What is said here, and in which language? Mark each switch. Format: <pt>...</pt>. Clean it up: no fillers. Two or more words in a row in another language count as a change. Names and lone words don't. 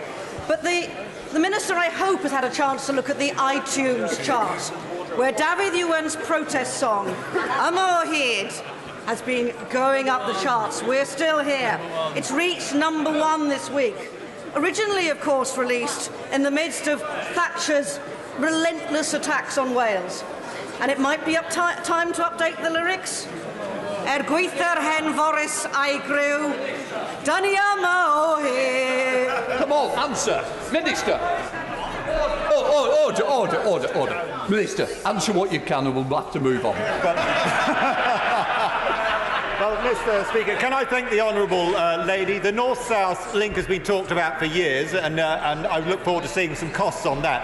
<en>But the Minister, I hope, has had a chance to look at the iTunes chart, where David Ewan's protest song, Amor Hyd, has been going up the charts. We're still here. It's reached #1 this week. Originally, of course, released in the midst of Thatcher's relentless attacks on Wales. And it might be time to update the lyrics.</en> <cy>Gweithiwr hen Boris a'i griw, dan ni yma o hyd.</cy> <en>Come on, answer. Minister. Order. Minister, answer what you can and we'll have to move on. Well, Mr. Speaker, can I thank the Honourable Lady? The North-South link has been talked about for years, and I look forward to seeing some costs on that.</en>